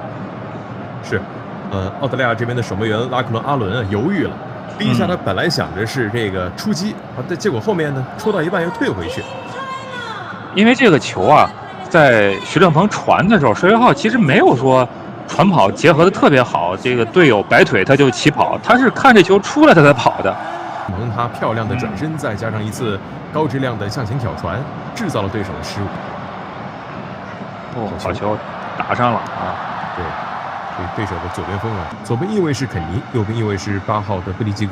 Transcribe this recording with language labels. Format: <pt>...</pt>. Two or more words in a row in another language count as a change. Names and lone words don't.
<zh>是，澳大利亞這邊的守門員拉克倫阿倫猶豫了。第一下他本來想着是這個出擊，但結果後面呢，戳到一半又退回去。因為這個球啊，在徐正鵬傳的時候，帥岳浩其實沒有說傳跑結合的特別好，這個隊友擺腿他就起跑，他是看這球出來他才跑的。他漂亮的轉身，再加上一次高質量的向前挑傳，制造了對手的失誤。好球，打上了啊！對。对手的左邊鋒左邊翼位是肯尼，右邊翼位是8號的布利基格。</zh>